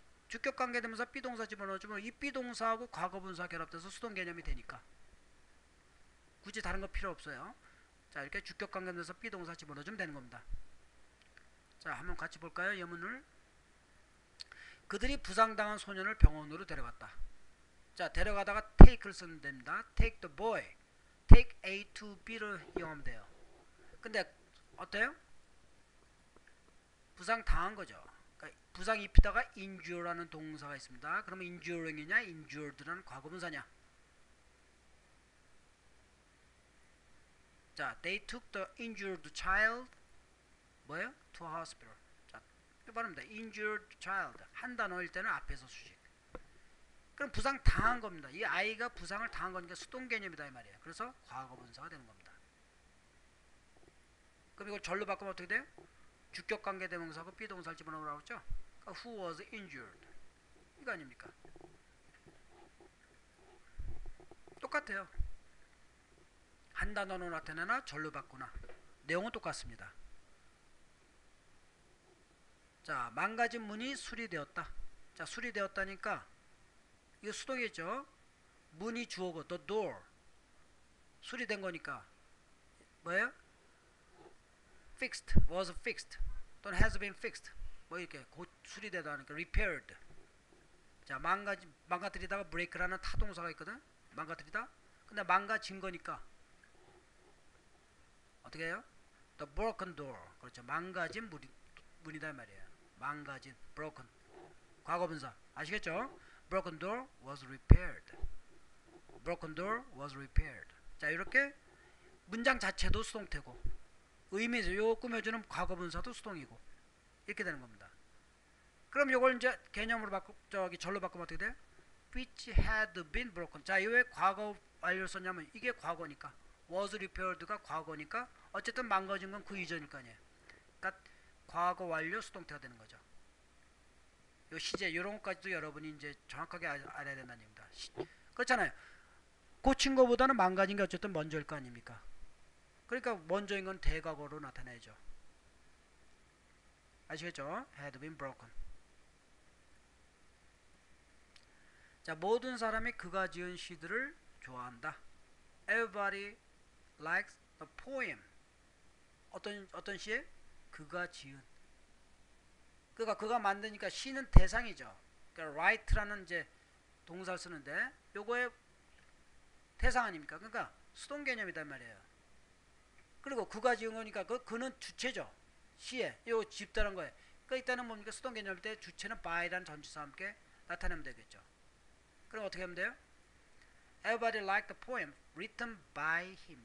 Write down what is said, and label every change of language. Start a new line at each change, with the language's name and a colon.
Korean: 주격 관계대명사 비동사 집어넣어주면 이 비동사하고 과거분사 결합돼서 수동 개념이 되니까 굳이 다른 거 필요 없어요. 자, 이렇게 주격 관계대명사 비동사 집어넣어주면 되는 겁니다. 자, 한번 같이 볼까요? 예문을. 그들이 부상당한 소년을 병원으로 데려갔다. 자, 데려가다가 take를 쓰면 됩니다.
English: take the boy.
Korean: take A to B를 이용하면 돼요. 근데 어때요? 부상 당한 거죠. 그러니까 부상 입히다가 injure라는 동사가 있습니다. 그러면 injuring이냐 injured라는 과거분사냐.
English: 자, they took the injured child
Korean: 뭐예요?
English: to a hospital.
Korean: 자, 이거 말합니다. injured child 한 단어일 때는 앞에서 수식. 그럼 부상 당한 겁니다. 이 아이가 부상을 당한 거니까 수동 개념이다 이 말이에요. 그래서 과거분사가 되는 겁니다. 그럼 이걸 절로 바꾸면 어떻게 돼요? 주격 관계 대명사고 비동사를 집어넣으라고 했죠? 그러니까
English: who was injured
Korean: 이거 아닙니까? 똑같아요. 한 단어로 나타내나 절로 바꾸나 내용은 똑같습니다. 자, 망가진 문이 수리되었다. 자, 수리되었다니까 이거 수동이겠죠? 문이 주어고 the door 수리된 거니까 뭐예요?
English: fixed, was fixed 또는 has been fixed
Korean: 뭐 이렇게 곧 수리되다 하니까
English: repaired.
Korean: 자, 망가뜨리다가 break라는 타동사가 있거든. 망가뜨리다. 근데 망가진 거니까 어떻게 해요?
English: the broken door.
Korean: 그렇죠. 망가진 문이다 말이에요. 망가진 broken 과거분사 아시겠죠?
English: broken door was repaired. broken door was repaired.
Korean: 자, 이렇게 문장 자체도 수동태고 의미에서 요 꾸며주는 과거분사도 수동이고 이렇게 되는 겁니다. 그럼 요걸 이제 개념으로 절로 바꾸면 어떻게 돼요?
English: which had been broken.
Korean: 자, 왜 과거 완료를 썼냐면 이게 과거니까 was repaired가 과거니까 어쨌든 망가진 건 그 이전일 거 아니에요. 그러니까 과거 완료 수동태가 되는 거죠. 요 시제 요런 것까지도 여러분이 이제 정확하게 알아야 된다는 얘기입니다. 그렇잖아요. 고친 거보다는 망가진 게 어쨌든 먼저일 거 아닙니까? 그러니까 먼저인 건 대과거로 나타내죠. 아시겠죠?
English: had been broken.
Korean: 자, 모든 사람이 그가 지은 시들을 좋아한다.
English: Everybody likes the poem.
Korean: 어떤 시에? 그가 지은. 그러니까 그가 만드니까 시는 대상이죠. 그러니까 write라는 이제 동사를 쓰는데 요거의 대상 아닙니까? 그러니까 수동 개념이단 말이에요. 그리고 그가 지은 거니까 그는 주체죠. 시에 요 집다란 거예요. 그러니까 이때는 뭡니까? 수동 개념일 때 주체는 by라는 전치사와 함께 나타내면 되겠죠. 그럼 어떻게 하면 돼요?
English: Everybody liked the poem written by him.